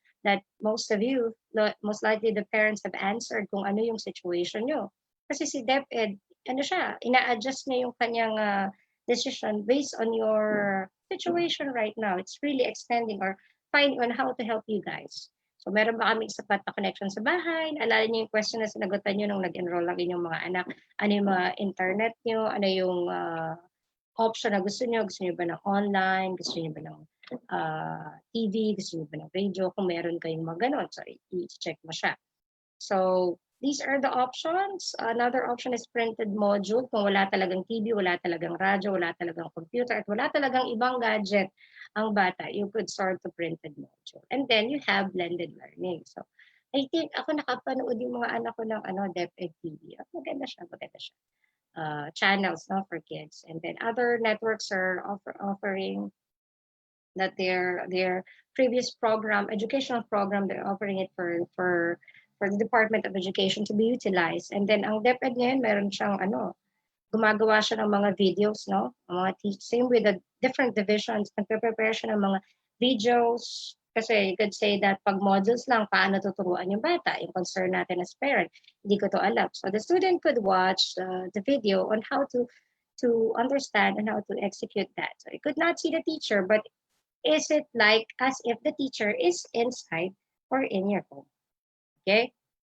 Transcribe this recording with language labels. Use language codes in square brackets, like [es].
[en] That most of you, most likely the parents have answered [tl] kung ano yung situation nyo. Kasi si DepEd, ano siya, ina-adjust niya yung kanyang decision based on your situation right now. [en] It's really extending or finding on how to help you guys. [tl] So meron ba kaming sapat na connection sa bahay? Alala niyo yung question na sinagutan niyo nung nag-enroll ang inyong mga anak. Ano yung mga internet niyo? Ano yung option na gusto niyo? Gusto niyo ba ng online? Gusto niyo ba ng TV? Gusto niyo ba ng radio? Kung meron kayong mga ganon. So i-check mo siya. [en] So these are the options. Another option is printed module. [tl] Kung wala talagang TV, wala talagang radyo, wala talagang computer, at wala talagang ibang gadget ang bata, [en] you could start to printed module. And then you have blended learning. So I think [tl] ako nakapanood yung mga anak ko ng DepEd TV. Maganda siya. Channels, no, for kids. [en] And then other networks are offering that their previous program, educational program, they're offering it for the Department of Education to be utilized. [tl] And then ang DepEd ngayon, meron siyang gumagawa siya ng mga videos, no? Mga same with the different divisions, nagpe-prepare siya ng mga videos. Kasi [en] you could say that [tl] pag modules lang, paano tuturuan yung bata? Yung concern natin as parent, hindi ko to alam. [en] So the student could watch the video on how to understand and how to execute that. So you could not see the teacher, but is it like as if the teacher is inside or in your home? Okay?